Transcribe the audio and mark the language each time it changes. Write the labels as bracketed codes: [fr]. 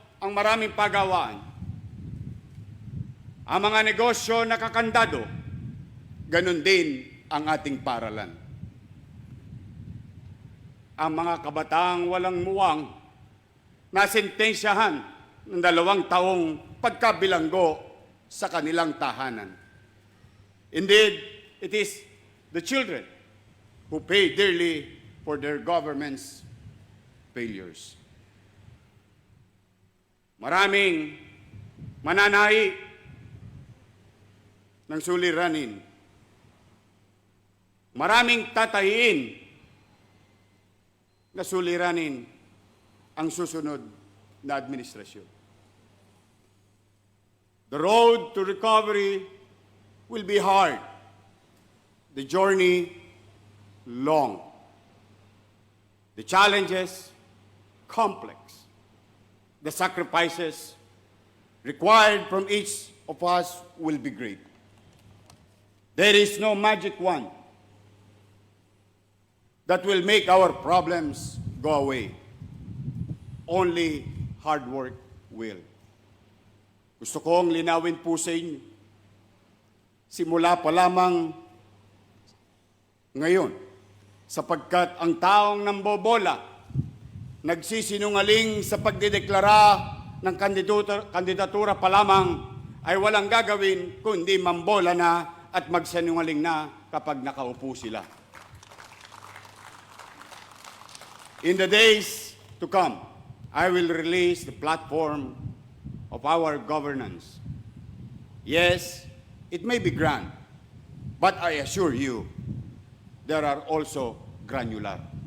[tl] ang maraming pagawaan. Ang mga negosyo nakakandado, ganun din ang ating paralan. Ang mga kabataang walang muwang nasentensyahan ng 2 taong pagkabilanggo sa kanilang tahanan. [en] Indeed, it is the children who pay dearly for their government's failures. [tl] Maraming mananahi ng suliranin. Maraming tatahiin na suliranin ang susunod na administrasyon. [en] The road to recovery will be hard. The journey long. The challenges complex. The sacrifices required from each of us will be great. There is no magic wand that will make our problems go away. Only hard work will. [tl] Gusto kong linawin po sa inyo, simula pa lamang ngayon, sapagkat ang taong nambobola, nagsisinungaling sa pagdideklara ng kandidatura pa lamang, ay walang gagawin kundi mambola na at magsinungaling na kapag nakaupo sila. [en] In the days to come, I will release the platform of our governance. Yes, it may be grand, but I assure you, there are also granular.